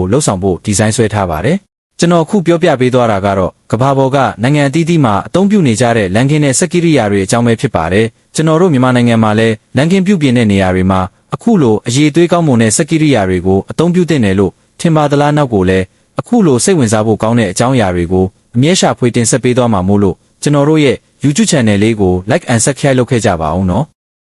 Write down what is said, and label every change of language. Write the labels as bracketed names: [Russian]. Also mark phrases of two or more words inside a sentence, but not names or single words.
[Burmese] လှုပ်ဆောင်ဖို့ဒီဇိုင်းဆွဲထားပါတယ်ကျွန်တော်ခုပြောပြပေးသွားတာကတော့ကမ္ဘာပေါ်ကနိုင်ငံအသီးသီးမှာအသုံးပြုနေကြတဲ့လမ်းကင်းနဲ့စက်ကိရိယာတွေအကြောင်းပဲဖြစ်ပါတယ်ကျွန်တော်တို့မြန်မာနိုင်ငံမှာလည်းလမ်းကင်းပြုပြင်တဲ့နေရာတွေမှာအခုလိုအရေးသွေးကောင်းမွန်တဲ့စက်ကိရိယာတွေကိုအသုံးပြုသင့်တယ်လို့ထင်ပါသလားနောက်ကိုလည်းအခုလိုစိတ်ဝင်စားဖို့ကောင်းတဲ့အကြောင်းအရာတွေကိုအမြဲရှာဖွေတင်ဆက်ပေးသွားမှာမို့လို့ကျွန်တော်တို့ရဲ့ [English] YouTube channel [Burmese] လေးကို [English] like and subscribe [Burmese] လုပ်ခဲ့ကြပါအောင်နော်